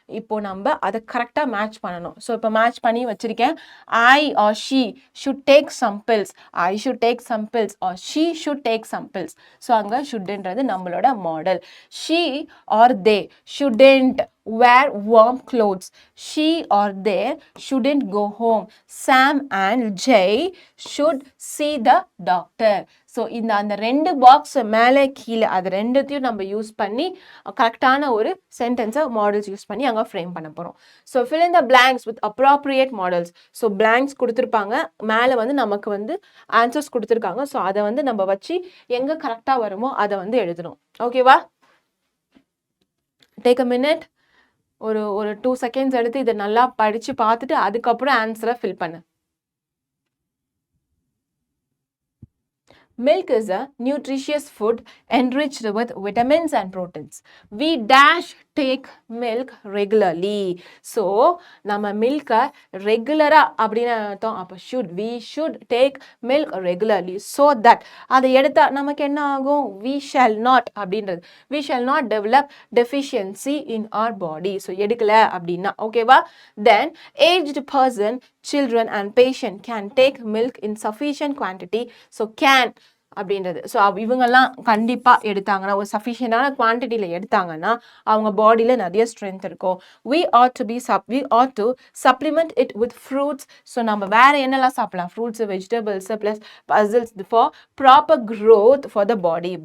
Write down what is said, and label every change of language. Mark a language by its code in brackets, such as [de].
[ta] இப்போ நம்ம அதை கரெக்டாக மேட்ச் பண்ணணும். ஸோ இப்போ மேட்ச் பண்ணி வச்சிருக்கேன். [en] I or she should take some pills, I should take some pills or she should take some pills. [ta] So அங்கே ஷுட்ன்றது நம்மளோட model. [en] She or they shouldn't wear warm clothes. She or they shouldn't go home. Sam and Jay should see the doctor. [ta] So இந்த அந்த ரெண்டு box மேலே கீழே அது ரெண்டுத்தையும் நம்ம யூஸ் பண்ணி கரெக்டான ஒரு சென்டென்ஸை மாடல்ஸ் யூஸ் பண்ணி அங்கே ஃப்ரேம் பண்ண போகிறோம். So [en] fill in the blanks with appropriate models. [ta] So blanks கொடுத்துருப்பாங்க, மேலே வந்து நமக்கு வந்து ஆன்சர்ஸ் கொடுத்துருக்காங்க. ஸோ அதை வந்து நம்ம வச்சு எங்கே கரெக்டாக வருமோ அதை வந்து எழுதணும். ஓகேவா? [en] Take a minute. [ta] ஒரு 2 செகண்ட்ஸ் எடுத்து இதை நல்லா படித்து பார்த்துட்டு அதுக்கப்புறம் ஆன்சரை ஃபில் பண்ணு. [en] Milk is a nutritious food enriched with vitamins and proteins. We dash take milk regularly. [ta] So, நம்ம மில்கை ரெகுலராக அப்படின்னு அர்த்தம். [en] அப்போ we should take milk regularly so that [ta] அதை எடுத்தால் நமக்கு என்ன ஆகும்? [en] We shall not அப்படின்றது we shall not develop deficiency in our body. [ta] So எடுக்கல அப்படின்னா ஓகேவா? [en] Then aged person, children and patient can take milk in sufficient quantity. So can அப்படின்றது. [ta] ஸோ இவங்கெல்லாம் கண்டிப்பாக எடுத்தாங்கன்னா ஒரு சஃபிஷியண்டான குவான்டிட்டியில் எடுத்தாங்கன்னா அவங்க பாடியில் நிறைய ஸ்ட்ரென்த் இருக்கும். [en] we ought to supplement it with fruits. [ta] So நம்ம வேற என்னெல்லாம் சாப்பிடலாம்? [en] Fruits, vegetables plus pulses for proper growth for the body.